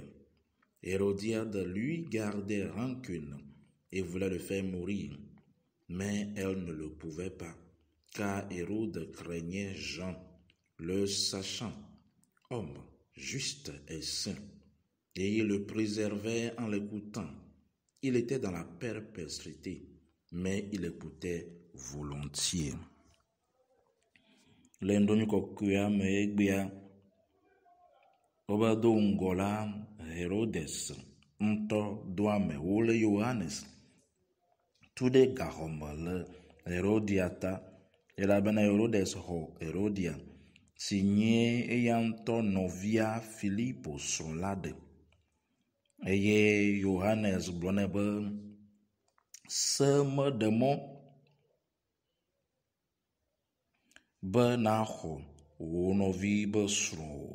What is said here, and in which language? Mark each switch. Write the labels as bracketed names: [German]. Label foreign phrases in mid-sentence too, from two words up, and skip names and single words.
[French] Hérodiade lui gardait rancune et voulait le faire mourir, mais elle ne le pouvait pas, car Hérode craignait Jean, le sachant, homme juste et saint, et il le préservait en l'écoutant. Il était dans la perpétuité, mais il écoutait volontiers. [Ewe] Oba do ngola Herodes ntɔ do ame wole Yohanes tu ɖe gaxɔme le Herodia ta elabena Herodes xɔ Herodia si nye eya ŋutɔ nɔvia Filipo srɔ̃ la ɖe eye Yohanes gblɔ nɛ be se meɖe mɔ be naxɔ wò nɔvi be srɔ̃ o.